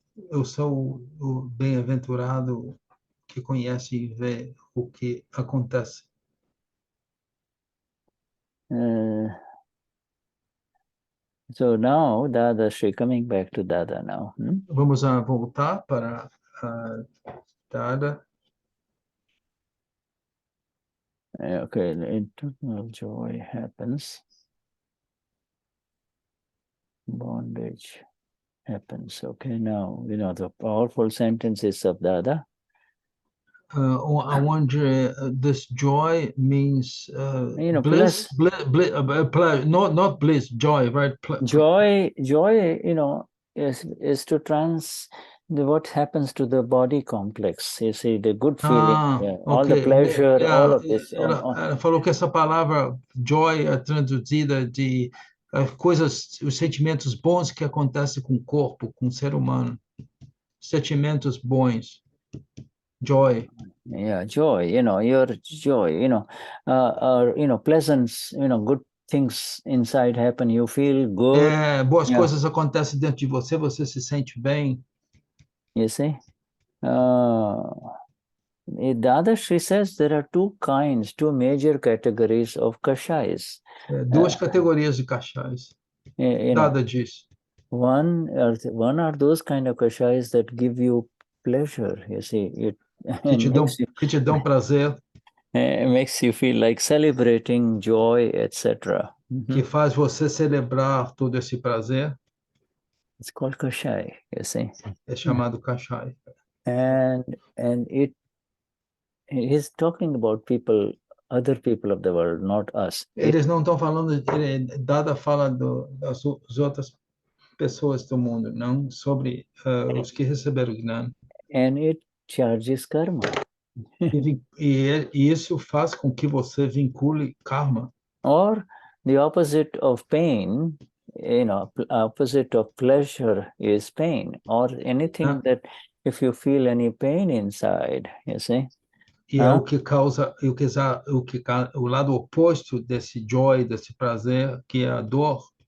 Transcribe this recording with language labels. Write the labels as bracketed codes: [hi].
[pt] Eu sou o bem-aventurado que conhece e vê o que acontece. [en] So now, Dadashri, coming back to Dada now. [pt] Vamos voltar para Dada. [en] Okay, internal joy happens. Bondage happens. Okay, now, you know, the powerful sentences of Dada. I wonder, this joy means bliss, not bliss, joy, right? Joy, you know, is to what happens to the body complex. You see, the good feeling, all the pleasure, all of this. [pt] Ela falou que essa palavra joy é traduzida de coisas, os sentimentos bons que acontecem com o corpo, com o ser humano. Sentimentos bons. Joy. [en] Yeah, joy, you know, your joy, you know, pleasant, you know, good things inside happen, you feel good. [pt] Boas coisas acontecem dentro de você, você se sente bem. [en] You see? Dadashri says there are two major categories of kashais. [pt] Duas categorias de kashais. Dada diz. [en] One are those kind of kashais that give you pleasure, you see. [pt] Que te dão prazer. [en] It makes you feel like celebrating joy, etc. [pt] Que faz você celebrar todo esse prazer. [en] It's called kashai, you see. [pt] É chamado kashai. [en] And he's talking about other people of the world, not us. [pt] Eles não estão falando, Dada fala das outras pessoas do mundo, não sobre os que receberam o Gnan. [en] And it charges karma. [pt] E isso faz com que você vincule karma. [en] Or the opposite of pain, you know, opposite of pleasure is pain. Or anything that if you feel any pain inside, you see. [pt] E é o que causa, o lado oposto desse joy, desse prazer, que é a dor.